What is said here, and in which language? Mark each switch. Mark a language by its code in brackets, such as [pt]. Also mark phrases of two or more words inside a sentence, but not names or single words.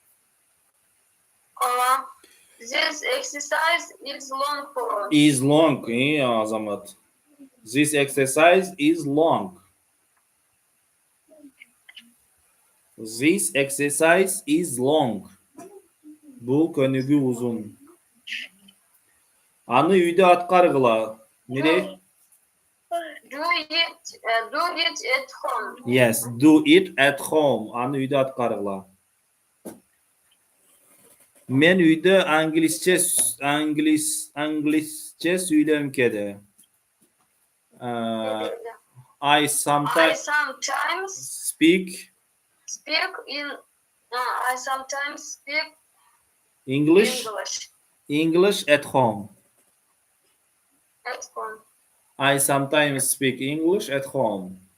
[en] This exercise is long for us. Is long, Азамат. This exercise is long. This exercise is long. [ky] Бул көнүгүү узун. Аны үйдө аткаргыла. Неде? [en] Do it at home. Yes, do it at home. [ky] Аны үйдө аткаргыла. Мен үйдө англисче сүйлөм кеде. [en] I sometimes speak English at home. At home. I sometimes speak English at home.